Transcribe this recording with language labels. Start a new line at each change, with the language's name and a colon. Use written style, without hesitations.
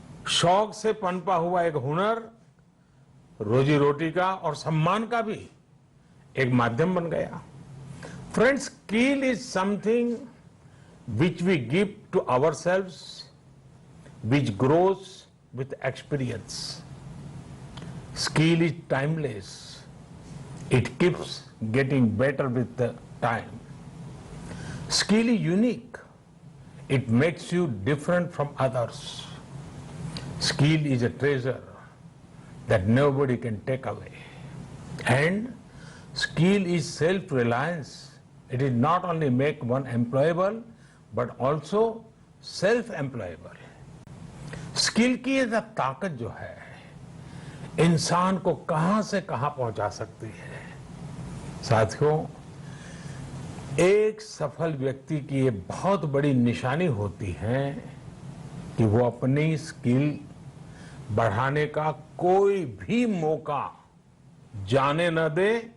Hindi: शौक से पनपा हुआ एक हुनर रोजी रोटी का और सम्मान का भी एक माध्यम बन गया।
English: Friends, skill is something which we give to ourselves, which grows with experience. Skill is timeless. It keeps getting better with the time. Skill is unique. It makes you different from others. Skill is a treasure that nobody can take away. And skill is self-reliance. It is not only make one employable, but also self-employable.
Hindi: Skill की ये ताकत जो है इंसान को कहां से कहां पहुंचा सकती है। साथियों, एक सफल व्यक्ति की ये बहुत बड़ी निशानी होती है कि वो अपनी स्किल बढ़ाने का कोई भी मौका जाने न दे।